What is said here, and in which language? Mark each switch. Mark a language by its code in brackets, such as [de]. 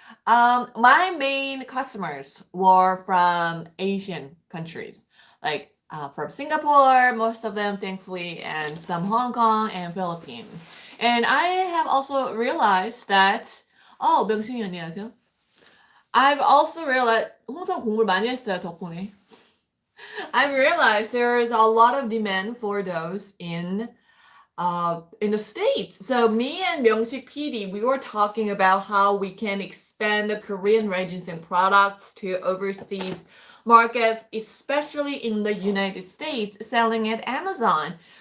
[en] My main customers were from Asian countries, like from Singapore, most of them, thankfully, and some Hong Kong and Philippines. And I have also realized that, [ko] 명신이 안녕하세요. [en] I've also realized, [ko] 홍성 공부를 많이 했어요, 덕분에. [en] I've realized there is a lot of demand for those in the States. So me and Myung-sik PD, we were talking about how we can expand the Korean red ginseng products to overseas markets, especially in the United States, selling at Amazon.